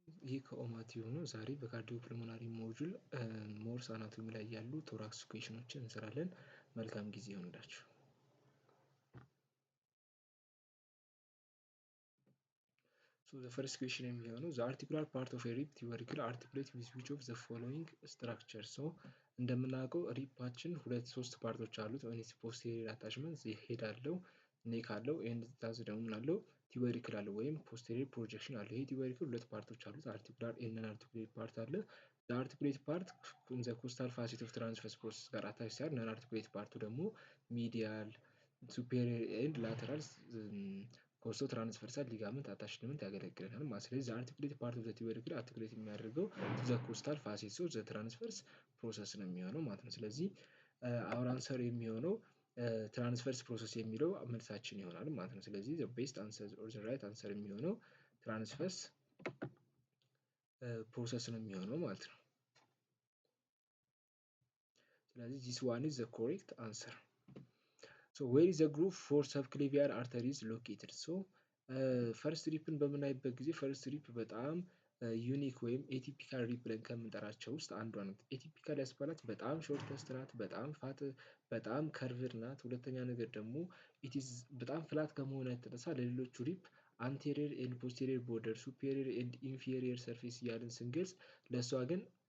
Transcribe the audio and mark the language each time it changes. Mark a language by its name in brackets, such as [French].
[Amharic] ይህ ከኦማቲቭ ነው። ዛሬ በካርዲዮፕልሞናሪ ሞጁል ሞርስ አናቶሚ ላይ ያሉ ቶራክስ ኩዌሽኖችን እንሰራለን። መልካም ጊዜ ይሁንላችሁ። [English] So the first question [Amharic] የሚሆነው [English] the articular part of a rib tubercle articulate with which of the following structure? [Amharic] So እንደምናውቀው ሪፓችን ሁለት ሶስት ፓርቶች አሉት። ወይስ ፖስቴሪየር አታችመንት ሄድ አለው፣ ኔክ አለው፣ ኤንድ ታዝ ደግሞ አለው፣ ቲዩበሪክል አለው ወይም ፖስቴሪየር ፕሮጀክሽን አለው። ይሄ ቲዩበሪክል ሁለት ፓርቶች አሉት፣ አርቲኩላር ኤንድ አርቲኩሌት ፓርት አለ። አርቲኩሌት ፓርት ዘ ኮስታል ፋሲት ኦፍ ትራንስቨርስ ፕሮሰስ ጋር አታች ሲያር፣ ነን አርቲኩሌት ፓርቱ ደግሞ ሚዲያል ሱፔሪየር ኤንድ ላተራል ኮስቶ ትራንስቨርሳል ሊጋመንት አታችመንት ያገለግለናል ማለት። ስለዚህ አርቲኩሌት ፓርት ኦፍ ዘ ቲዩበሪክል አርቲኩሌት የሚያደርገው ዘ ኮስታል ፋሲት ኦፍ ዘ ትራንስቨርስ ፕሮሰስ ነው የሚሆነው ማለት ነው። ስለዚህ አወር አንሰር የሚሆነው ትራንስቨርስ ፕሮሰስ የሚለው መልሳችን ይሆናል ማለት ነው። ስለዚህ ዘ ቤስት አንሰር ኦር ዘ ራይት አንሰር የሚሆነው ትራንስቨርስ ፕሮሰስ ነው የሚሆነው ማለት ነው። ስለዚህ [English] this one is the correct answer. So where is the groove for subclavian arteries located? [Amharic] So ፈርስት ሪፕን በምናይበት ጊዜ ፈርስት ሪፕ በጣም ዩኒክ ወይም ኤቲፒካል ሪፕ ብለን ከምንጠራቸው ውስጥ አንዷ ናት። ኤቲፒካል ያስባላት በጣም ሾርተስት ናት፣ በጣም ከርቭድ ናት። ሁለተኛ ነገር ደግሞ ኢትዝ በጣም ፍላት ከመሆኗ የተነሳ ለሌሎቹ ሪፕ አንቴሪየር ኤንድ ፖስቴሪየር ቦርደር፣ ሱፔሪየር ኤንድ ኢንፌሪየር ሰርፌስ እያልን ስንገልጽ ለእሷ ግን